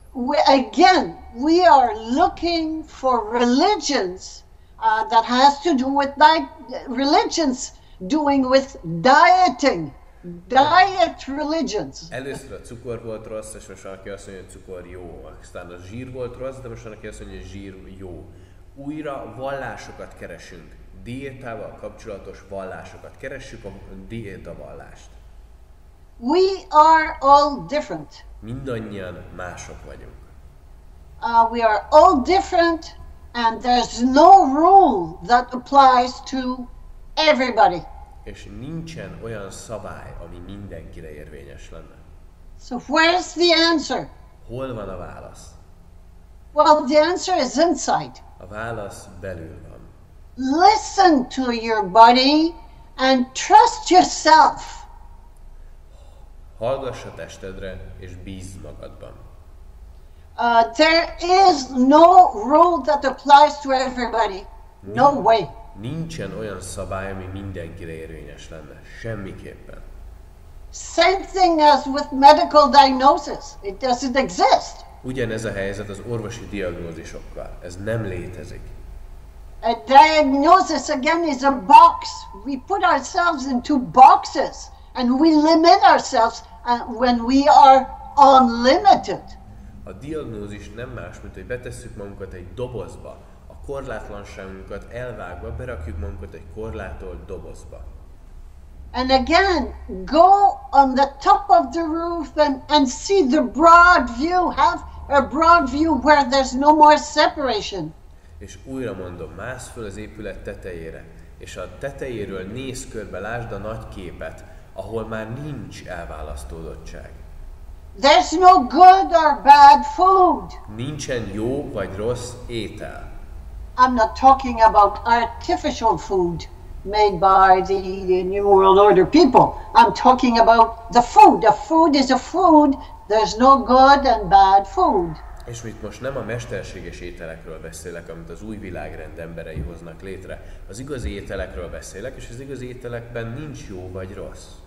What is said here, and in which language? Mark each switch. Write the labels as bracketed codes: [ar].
[en] We are looking for religions that has to do with religions doing with dieting. Diet religions. [hu] Először a cukor volt rossz, és most valaki azt mondja, hogy cukor jó. Aztán a zsír volt rossz, de most valaki azt mondja, hogy zsír jó. Újra vallásokat keresünk. Diétával kapcsolatos vallásokat. Keressük a diétavallást. [en] We are all different. [hu] Mindannyian mások vagyunk. [en] We are all different, and there's no rule that applies to everybody. [hu] És nincsen olyan szabály, ami mindenkire érvényes lenne. [en] So where's the answer? [hu] Hol van a válasz? [en] Well, the answer is inside. [hu] A válasz belül van. [en] Listen to your body and trust yourself. [hu] Hallgass a testedre, és bízz magadban. [en] There is no rule that applies to everybody. No way. [hu] Nincsen olyan szabály, ami mindenkire érvényes lenne. Semmiképpen. [en] Same thing as with medical diagnosis. It doesn't exist. [hu] Ugyanez a helyzet az orvosi diagnózisokkal. Ez nem létezik. [en] A diagnosis, again, is a box. We put ourselves into boxes, and we limit ourselves when we are unlimited. [hu] A diagnózis nem más, mint hogy betesszük magunkat egy dobozba, a korlátlanságunkat elvágva berakjuk magunkat egy korlátolt dobozba. [en] And again, go on the top of the roof and see the broad view. Have a broad view where there's no more separation. [hu] És újra mondom, mász föl az épület tetejére, és a tetejéről néz körbe, lásd a nagy képet, ahol már nincs elválasztódottság. [en] There's no good or bad food. [hu] Nincsen jó vagy rossz étel. [en] I'm not talking about artificial food made by the New World Order people. I'm talking about the food. A food is a food. There's no good and bad food. [hu] És itt most nem a mesterséges ételekről beszélek, amit az új világrend emberei hoznak létre. Az igazi ételekről beszélek, és az igazi ételekben nincs jó vagy rossz.